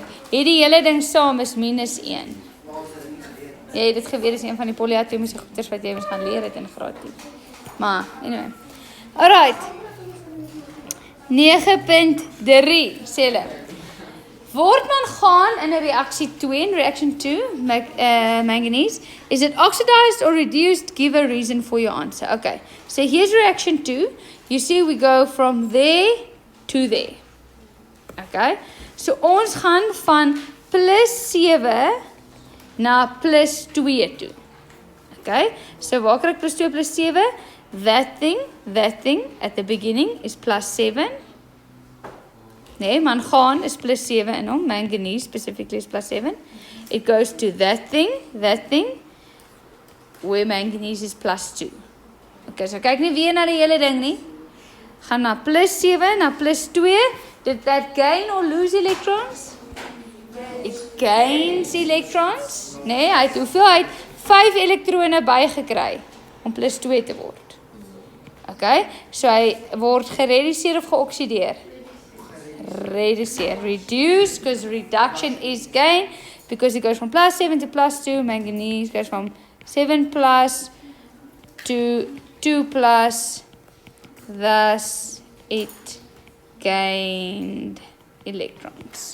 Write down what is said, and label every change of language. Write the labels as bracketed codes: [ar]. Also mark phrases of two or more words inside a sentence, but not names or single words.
[af] Hierdie hele ding saam is -1. Jy het dit geweet, is een van die polyatomiese goeders wat jy moet gaan leer het in graad 10. Maar [en] anyway. Alright. [af] 9.3 sê hulle. Word mangaan in 'n reaksie 2, [en] in reaction 2, manganese, is it oxidized or reduced? Give a reason for your answer. Okay, so here's reaction 2. You see we go from there to there. [af] Okay, so ons gaan van +7 na +2 toe. Okay, so waar kry ek +2 +7? [en] That thing at the beginning is +7. [af] Nee, mangaan is +7 in hom. [en] Manganese specifically is +7. It goes to that thing, where manganese is +2. [af] Okay, so kyk nie weer na die hele ding nie. Gaan na +7 na +2. [en] Did that gain or lose electrons? It gains electrons. [af] Nee, hy het hoeveel? Hy het 5 elektrone bygekry om +2 te word. Okay, so hy word gereduseer of geoksideer? [en] Reduce, because reduction is gain, because it goes from +7 to +2. Manganese goes from 7 plus to 2 plus, thus it gained electrons.